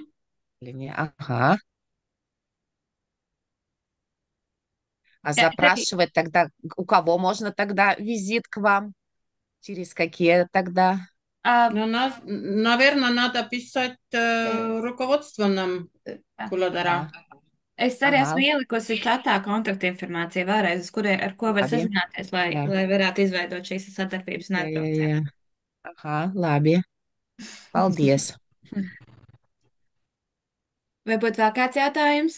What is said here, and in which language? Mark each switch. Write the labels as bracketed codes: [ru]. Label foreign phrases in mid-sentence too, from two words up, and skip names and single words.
[ru] Ага. А запрашивать тогда, у кого можно тогда визит к вам? Через какие тогда? Но нас, наверное, надо писать руководство нам, Kuladara. [lv] Es arī Aha. esmu ielikusi čatā kontaktinformāciju vēlreiz, ar ko var Labi. sazināties, lai Jā. varētu izveidot šīs sadarbības un Jā, jā, atbraucienu. jā. Aha, labi. Paldies. Vai būtu vēl kāds jautājums?